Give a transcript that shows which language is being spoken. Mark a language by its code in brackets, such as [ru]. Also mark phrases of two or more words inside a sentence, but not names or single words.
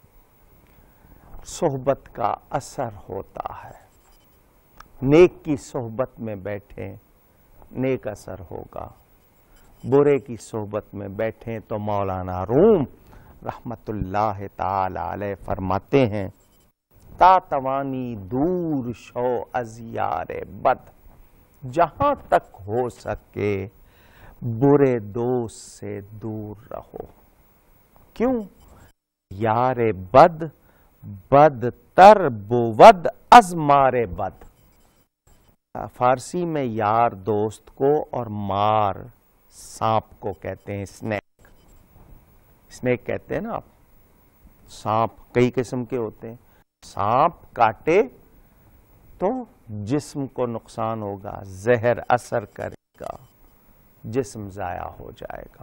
[ur] صحبت کا اثر ہوتا ہے۔ نیک کی صحبت میں بیٹھیں، نیک اثر ہوگا۔ برے کی صحبت میں بیٹھیں تو مولانا روم [ar] رحمت اللہ تعالی علیہ [ur] فرماتے ہیں، [fa] تا توانی دور شو از یار بد، [ur] جہاں تک ہو سکے برے دوست سے دور رہو۔ کیوں؟ [fa] یار بد بد تر بود از مار بد۔ [ur] فارسی میں یار دوست کو اور مار سانپ کو کہتے ہیں، اسنیک کہتے ہیں نا آپ۔ سانپ کئی قسم کے ہوتے ہیں، سانپ کاٹے تو جسم کو نقصان ہوگا، زہر اثر کرے گا، جسم ضائع ہو جائے گا۔